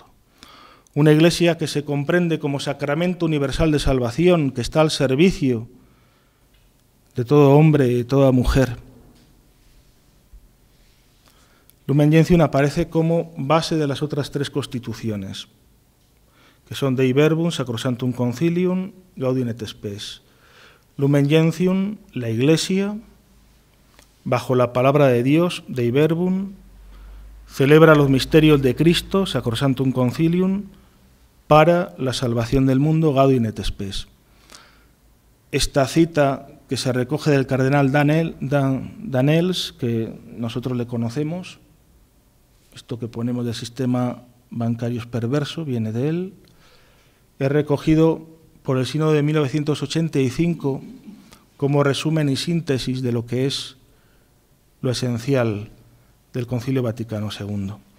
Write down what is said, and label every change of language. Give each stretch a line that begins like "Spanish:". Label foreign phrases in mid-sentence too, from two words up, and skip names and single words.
Spanish: Una Iglesia que se comprende como sacramento universal de salvación, que está al servicio de todo hombre y toda mujer. Lumen Gentium aparece como base de las otras 3 constituciones. que son Dei Verbum, Sacrosanctum Concilium, Gaudium et Spes. Lumen Gentium, la Iglesia, bajo la palabra de Dios, Dei Verbum, celebra los misterios de Cristo, Sacrosanctum Concilium, para la salvación del mundo, Gaudium et Spes. Esta cita que se recoge del cardenal Danels, que nosotros le conocemos, esto que ponemos del sistema bancario es perverso, viene de él, es recogido por el Sínodo de 1985 como resumen y síntesis de lo que es lo esencial del Concilio Vaticano II.